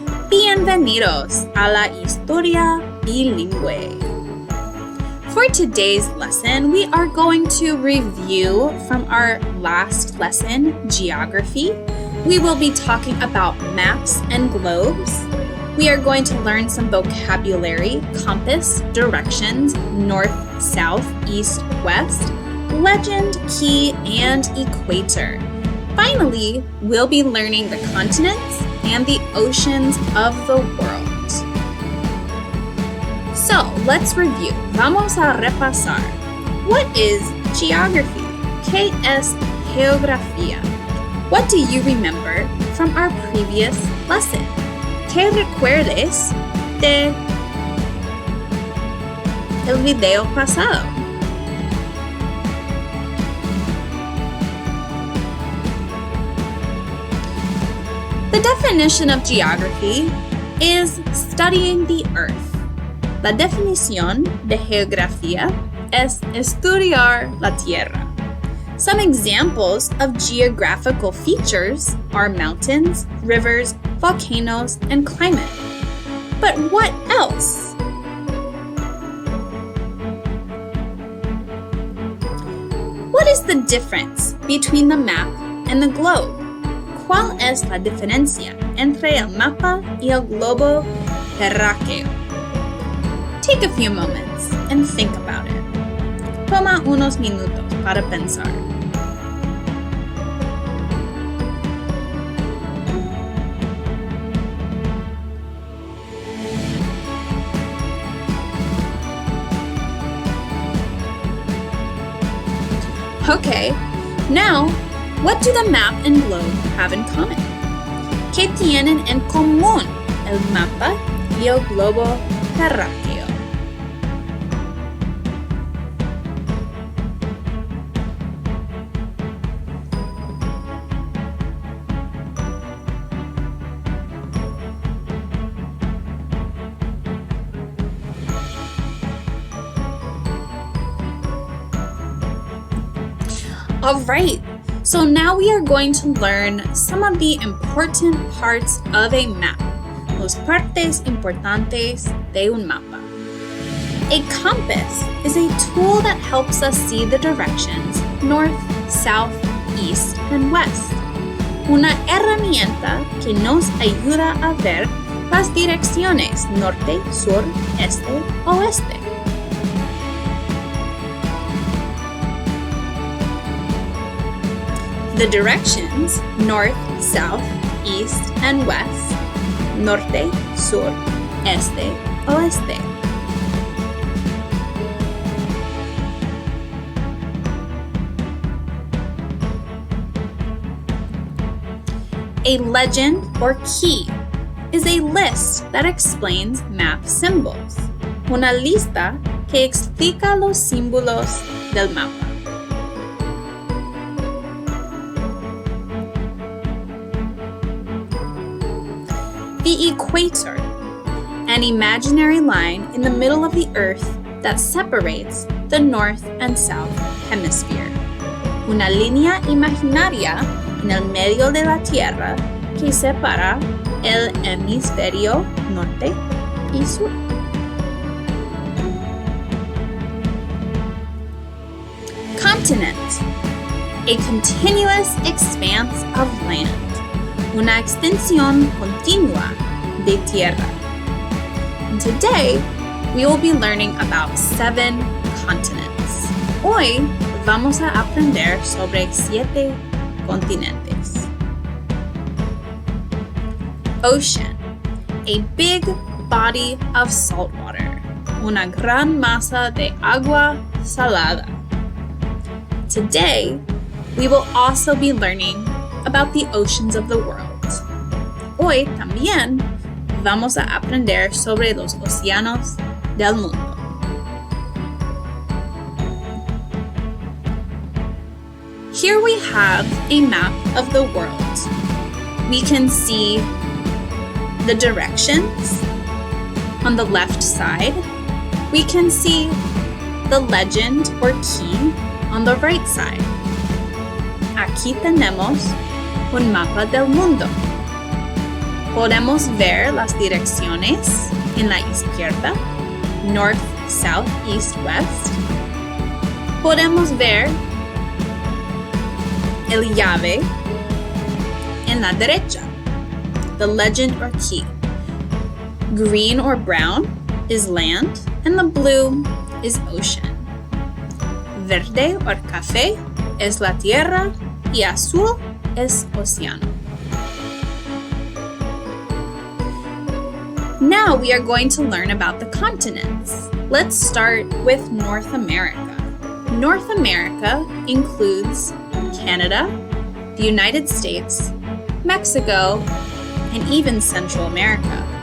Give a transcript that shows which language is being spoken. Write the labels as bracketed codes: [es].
[es] Bienvenidos a la historia bilingüe. [en] For today's lesson, we are going to review from our last lesson, Geography. We will be talking about maps and globes. We are going to learn some vocabulary, compass, directions, north, south, east, west, legend, key, and equator. Finally, we'll be learning the continents and the oceans of the world. So, let's review. [es] Vamos a repasar. [en] What is geography? [es] ¿Qué es geografía? [en] What do you remember from our previous lesson? [es] ¿Qué recuerdes de el video pasado? [en] The definition of geography is studying the earth. [es] La definición de geografía es estudiar la tierra. [en] Some examples of geographical features are mountains, rivers, volcanoes, and climate. But what else? What is the difference between the map and the globe? [es] ¿Cuál es la diferencia entre el mapa y el globo terráqueo? [en] Take a few moments and think about it. [es] Toma unos minutos para pensar. [en] Okay, now, what do the map and globe have in common? [es] ¿Qué tienen en común el mapa y el globo terráqueo? [en] All right, so now we are going to learn some of the important parts of a map. [es] Los partes importantes de un mapa. [en] A compass is a tool that helps us see the directions north, south, east, and west. [es] Una herramienta que nos ayuda a ver las direcciones norte, sur, este, oeste. [en] The directions, north, south, east, and west, [es] norte, sur, este, oeste. [en] A legend or key is a list that explains map symbols. [es] Una lista que explica los símbolos del mapa. [en] The equator, an imaginary line in the middle of the earth that separates the north and south hemisphere. [es] Una línea imaginaria en el medio de la tierra que separa el hemisferio norte y sur. [en] Continent, a continuous expanse of land. [es] Una extensión continua de tierra. [en] And today, we will be learning about 7 continents. [es] Hoy vamos a aprender sobre 7 continentes. [en] Ocean, a big body of salt water. [es] Una gran masa de agua salada. [en] Today, we will also be learning about the oceans of the world. [es] Hoy también vamos a aprender sobre los océanos del mundo. [en] Here we have a map of the world. We can see the directions on the left side. We can see the legend or key on the right side. [es] Aquí tenemos un mapa del mundo. Podemos ver las direcciones en la izquierda, [en] north, south, east, west. [es] Podemos ver el llave en la derecha, [en] the legend or key. Green or brown is land, and the blue is ocean. [es] Verde or café es la tierra, y azul es océano. [en] Now we are going to learn about the continents. Let's start with North America. North America includes Canada, the United States, Mexico, and even Central America.